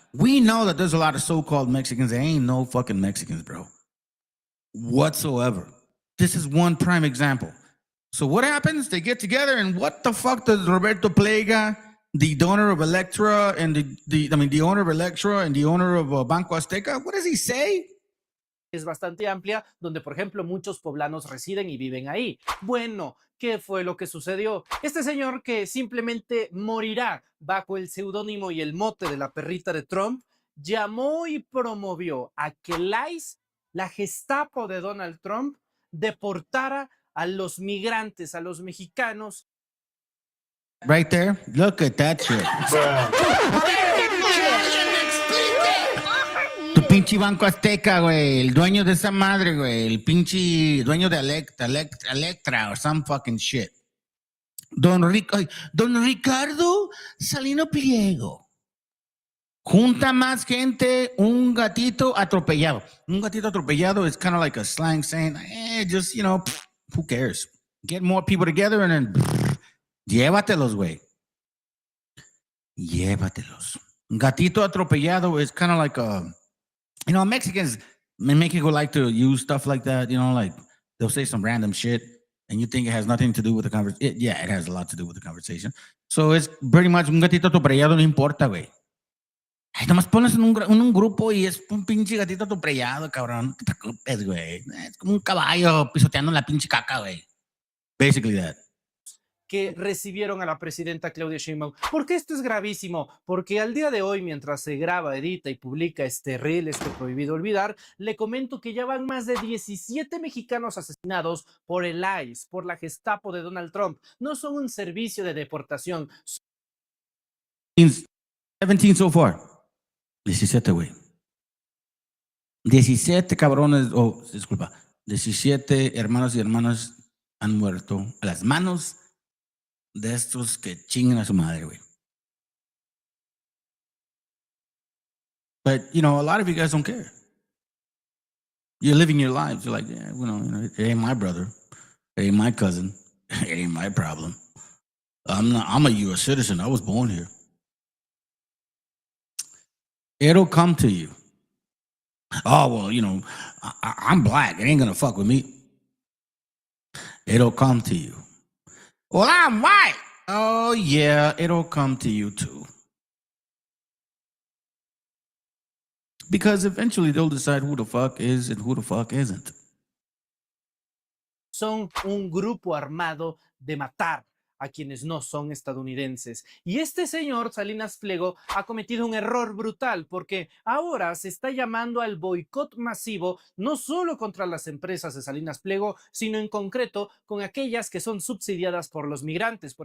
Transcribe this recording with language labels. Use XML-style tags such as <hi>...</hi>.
<en>We know that there's a lot of so-called Mexicans. There ain't no fucking Mexicans, bro. Whatsoever. This is one prime example. So what happens? They get together, and what the fuck does Roberto Plega, the donor of Electra, and the owner of Electra and the owner of Banco Azteca, what does he say?</en> <es>Es bastante amplia, donde por ejemplo muchos poblanos residen y viven ahí. Bueno, ¿qué fue lo que sucedió? Este señor que simplemente morirá bajo el seudónimo y el mote de la perrita de Trump, llamó y promovió a que el ICE, la Gestapo de Donald Trump, deportara a los migrantes, a los mexicanos.</es> <en>Right there, look at that shit.</en> <es>Tu pinche Banco Azteca, güey, el dueño de esa madre, güey, el pinche dueño de Electra</es> <en>or some fucking shit.</en> <es>Don Ricardo Salino Pliego. Junta más gente, un gatito atropellado. Un gatito atropellado</es> <en>is kind of like a slang saying, just, who cares? Get more people together and then,</en> <es>llévatelos, güey. Llévatelos.</es> <en>Un gatito atropellado is kind of like a, Mexicans in Mexico like to use stuff like that, like they'll say some random shit and you think it has nothing to do with the conversation. Yeah, it has a lot to do with the conversation. So it's pretty much</en> <es>un gatito atropellado, no importa, güey. Ay, nomás pones en un grupo y es un pinche gatito atropellado, cabrón. No te preocupes, güey. Es como un caballo pisoteando la pinche caca, güey.</es> <en>Basically that.</en> <es>Que recibieron a la presidenta Claudia Sheinbaum. ¿Por qué esto es gravísimo? Porque al día de hoy, mientras se graba, edita y publica este reel, este Prohibido Olvidar, le comento que ya van más de 17 mexicanos asesinados por el ICE, por la Gestapo de Donald Trump. No son un servicio de deportación.</es> <en>17 so far. 17, güey.</en> <es>17 cabrones, disculpa. 17 hermanos y hermanas han muerto a las manos de estos que chingan a su madre, güey.</es> <en>But, a lot of you guys don't care. You're living your lives. You're like, yeah, it ain't my brother. It ain't my cousin. It ain't my problem. I'm a U.S. citizen. I was born here. It'll come to you. Oh, well, I'm black. It ain't going to fuck with me. It'll come to you. Well, I'm white. Oh, yeah, it'll come to you too. Because eventually they'll decide who the fuck is and who the fuck isn't.</en> <es>Son un grupo armado de matar a quienes no son estadounidenses. Y este señor, Salinas Pliego, ha cometido un error brutal porque ahora se está llamando al boicot masivo no solo contra las empresas de Salinas Pliego, sino en concreto con aquellas que son subsidiadas por los migrantes.</es>